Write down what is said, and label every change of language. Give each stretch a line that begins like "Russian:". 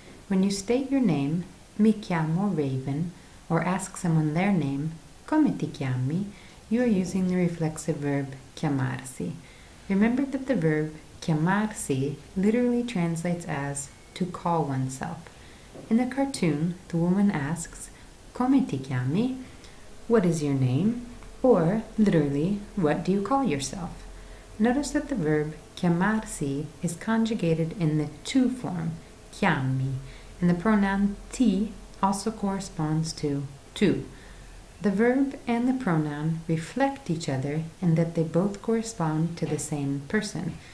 English: When you state your name,
Italian: mi chiamo Raven,
English: or ask someone their name,
Italian: come ti chiami,
English: you are using the reflexive verb chiamarsi. Remember that the verb chiamarsi literally translates as to call oneself. In the cartoon, the woman asks,
Italian: come ti chiami?
English: What is your name? Or, literally, what do you call yourself? Notice that the verb chiamarsi is conjugated in the tu form, chiami, and the pronoun ti also corresponds to tu. The verb and the pronoun reflect each other in that they both correspond to the same person.